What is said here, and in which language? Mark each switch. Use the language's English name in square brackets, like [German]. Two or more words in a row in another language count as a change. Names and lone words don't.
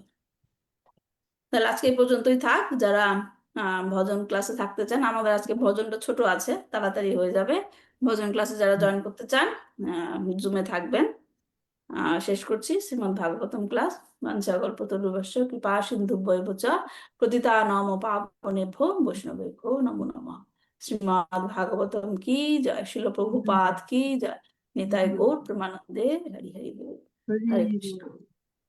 [Bangla] তাহলে আজকে এই পর্যন্তই থাক। যারা ভজন ক্লাসে থাকতে চান, আমাদের আজকে ভজনটা ছোট আছে, তাড়াতাড়ি হয়ে যাবে। ভজন ক্লাসে যারা জয়েন করতে চান জুমে থাকবেন। শেষ করছি শ্রীমদ্ ভাগবতম ক্লাস। [Sanskrit] বাঞ্ছাকল্পতরুভ্যশ্চ কৃপা সিন্ধুভ্যৈব চ পতিতানাং পাবনেভ্যো বৈষ্ণবেভ্যো নমো নমঃ। [Bangla] শ্রীমদ্ ভাগবতম কি জয়, শিল প্রভুপাদ কি জয়, নিতাই গৌর প্রেমানন্দে হরি হরি বল। [Sanskrit] হরে কৃষ্ণ।